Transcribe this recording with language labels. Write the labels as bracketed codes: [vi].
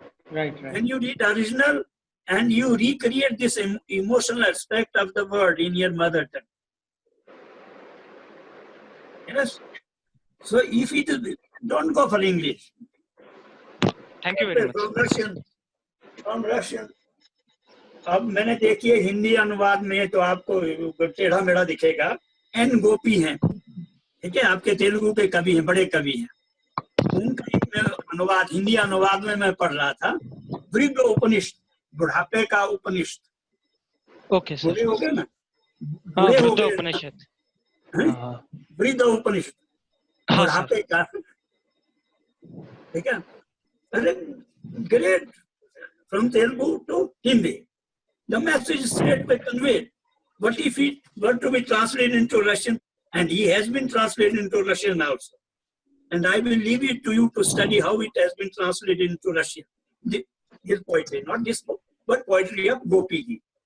[en] Right. When you read original and you recreate this emotional aspect of the word in your mother tongue. Yes. So if it is, don't go for English. Thank you very much. From Russian. [hi] अब मैंने देखिए हिंदी अनुवाद में तो आपको टेढ़ा मेढ़ा दिखेगा. एन गोपी हैं, ठीक है, आपके तेलुगु के कवि हैं, बड़े कवि हैं. उनका अनुवाद हिंदी अनुवाद में मैं पढ़ रहा था. वृद्ध उपनिषद, बुढ़ापे का उपनिषद. [en] Okay sir. [hi] बूढ़े हो गए ना, वृद्ध उपनिषद. वृद्ध उपनिषद, बुढ़ापे का, ठीक है. [en] Great. From Telugu to Hindi. The message is straight away conveyed. What if it were to be translated into Russian? And he has been translated into Russian also. And I will leave it to you to study how it has been translated into Russian. His poetry, not this book, but poetry of Gopi.